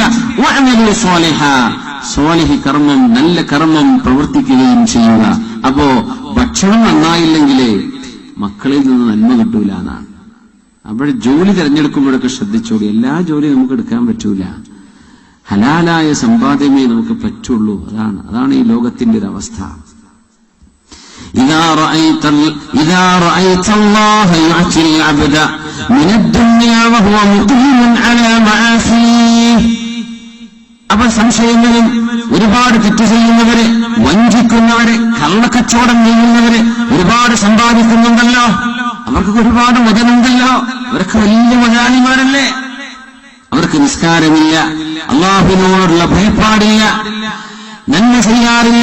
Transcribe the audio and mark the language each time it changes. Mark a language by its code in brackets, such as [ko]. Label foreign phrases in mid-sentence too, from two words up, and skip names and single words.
[ar] وعملوا صالحا, [ml] സ്വാലിഹി കർമ്മം, നല്ല കർമ്മം പ്രവർത്തിക്കുകയും ചെയ്യുക. അപ്പോ ഭക്ഷണം നന്നായില്ലെങ്കിലേ മക്കളിൽ നിന്ന് നന്മ കിട്ടൂല എന്നാണ്. അപ്പോൾ ജോലി തിരഞ്ഞെടുക്കുമ്പോഴൊക്കെ ശ്രദ്ധിച്ചോളൂ. എല്ലാ ജോലിയും നമുക്ക് എടുക്കാൻ പറ്റൂല, ഹലാലായ സമ്പാദ്യമേ നമുക്ക് പറ്റുള്ളൂ. അതാണ് ഈ ലോകത്തിന്റെ ഒരു അവസ്ഥ. [ar] إذا رأيت الله يعطي العبد من الدنيا وهو مقيم على معاصيه. [ml] അവർ സംശയങ്ങളും ഒരുപാട് തെറ്റ് ചെയ്യുന്നവര്, വഞ്ചിക്കുന്നവര്, കള്ളക്കച്ചവടം ചെയ്യുന്നവര് ഒരുപാട് സമ്പാദിക്കുന്നുണ്ടല്ലോ, അവർക്ക് ഒരുപാട് മുതലുണ്ടല്ലോ, അവർക്ക് വലിയ മുതലാളിമാരല്ലേ, അവർക്ക് നിസ്കാരമില്ല, അള്ളാഹുവിനോടുള്ള ഭയപ്പാടില്ല, നന്മ ചെയ്യാറില്ല.